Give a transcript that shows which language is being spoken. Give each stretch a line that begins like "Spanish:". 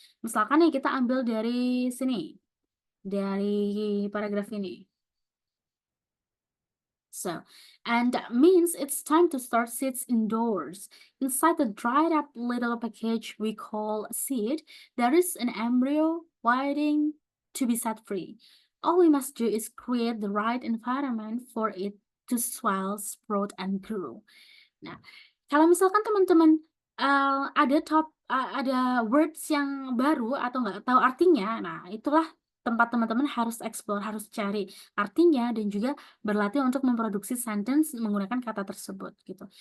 Indonesian: Misalkan nih kita ambil dari sini, dari paragraf ini.
English: So, and that means it's time to start seeds indoors. Inside the dried up little package we call a seed, there is an embryo waiting to be set free. All we must do is create the right environment for it to swell, sprout, and grow.
Indonesian: Nah, kalau misalkan teman-teman ada words yang baru atau nggak tahu artinya, nah itulah tempat teman-teman harus explore, harus cari artinya dan juga berlatih untuk memproduksi sentence menggunakan kata tersebut gitu.